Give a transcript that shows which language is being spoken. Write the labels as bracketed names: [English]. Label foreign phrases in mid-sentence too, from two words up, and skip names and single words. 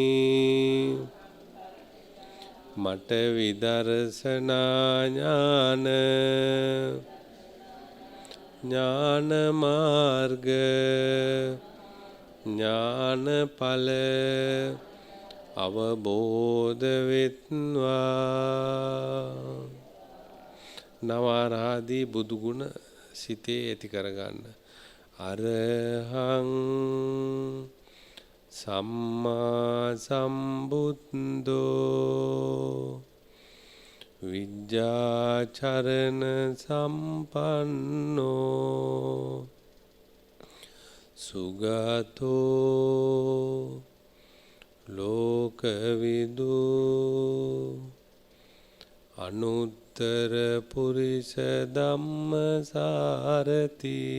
[Sinhala] මට විදර්ශනා ඥාන ඥාන මාර්ග ඥානඵල අවබෝධ වෙත්වා. නවආරාදී බුදු ගුණ සිතේ ඇති කරගන්න. [Pali] අරහං සම්මා සම්බුද්ධෝ විජ්ජාචරණ සම්පන්නෝ සුගතෝ ලෝකවිදු අනුත්තර පුරිස ධම්මසාරති.